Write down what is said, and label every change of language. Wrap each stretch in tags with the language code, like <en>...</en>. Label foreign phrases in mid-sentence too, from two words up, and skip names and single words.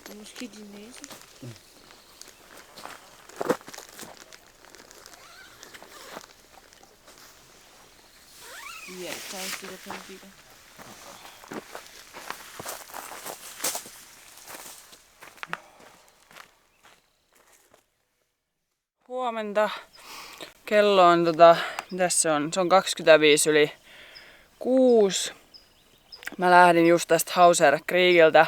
<da>Måske din næse. Ja, så er det sikkert sådan, kigger.</da> <fi>Huomenta. Kello on mitäs se on? Se on 25:06. Mä lähdin just tästä Hauser Creekiltä.</fi>